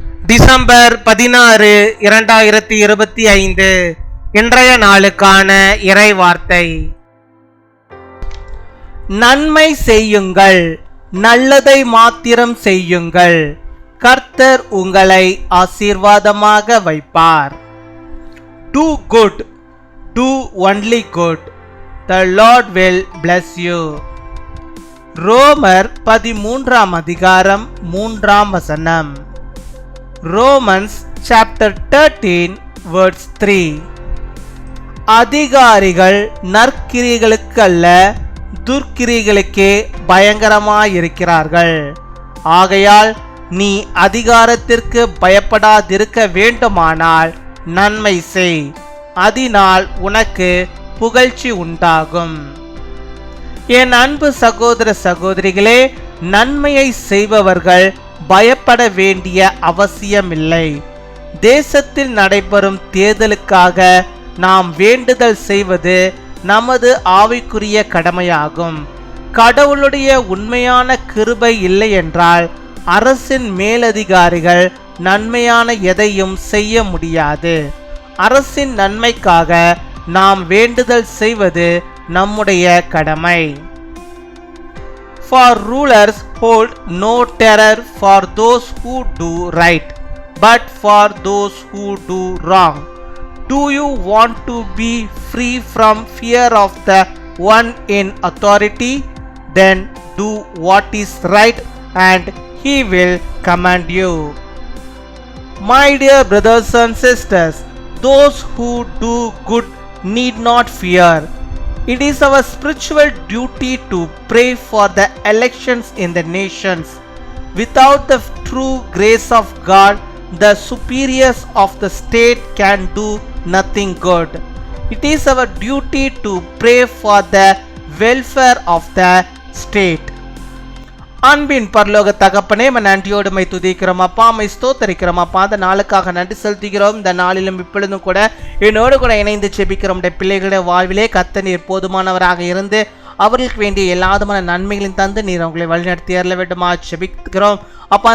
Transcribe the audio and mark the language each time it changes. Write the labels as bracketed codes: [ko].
[ta] December 16, 2025 இன்றைய நாளுக்கான இறை வார்த்தை. நன்மை செய்யுங்கள், நல்லதை மாத்திரம் செய்யுங்கள், கர்த்தர் உங்களை ஆசீர்வாதமாக வைப்பார். [en] Do good, do only good, the Lord will bless you. [ta] ரோமர் 13 அதிகாரம் 3 [en] Romans chapter 13 verse 3. [ta] அதிகாரிகள் நற்கிரிகளுக்கு அல்ல, துர்க்கிரிகளுக்கே பயங்கரமாயிருக்கிறார்கள். ஆகையால் நீ அதிகாரத்திற்கு பயப்படாதிருக்க வேண்டுமானால் நன்மை செய், அதனால் உனக்கு புகழ்ச்சி உண்டாகும். என் அன்பு சகோதர சகோதரிகளே, நன்மையை செய்பவர்கள் பயப்பட வேண்டிய அவசியமில்லை. தேசத்தில் நடைபெறும் தேர்தலுக்காக நாம் வேண்டுதல் செய்வது நமது ஆவிக்குரிய கடமையாகும். கடவுளுடைய உண்மையான கிருபை இல்லை என்றால் அரசின் மேலதிகாரிகள் நன்மையான எதையும் செய்ய முடியாது. அரசின் நன்மைக்காக நாம் வேண்டுதல் செய்வது நம்முடைய கடமை. [en] For rulers hold no terror for those who do right, but for those who do wrong. Do you want to be free from fear of the one in authority? Then do what is right and he will command you. My dear brothers and sisters, those who do good need not fear. It is our spiritual duty to pray for the elections in the nations. Without the true grace of God, the superiors of the state can do nothing good. It is our duty to pray for the welfare of the state. [ta] அன்பின் பரலோக தகப்பனே, நன்றியோடு my துதிக்கிறோம் அப்பா, my ஸ்தோத்தரிக்கிறோம் அப்பா. அந்த நாளுக்காக நன்றி செலுத்துகிறோம். இந்த நாளிலும் இப்பொழுதும் கூட என்னோடு கூட இணைந்து செபிக்கிறோம். பிள்ளைகளுடைய வாழ்விலே கர்த்தர் நீர் போதுமானவராக இருந்து அவர்களுக்கு வேண்டிய எல்லா விதமான நன்மைகளையும் தந்து நீர் அவங்களை வழிநடத்தி அருள வேண்டுமா செபிக்கிறோம் அப்பா.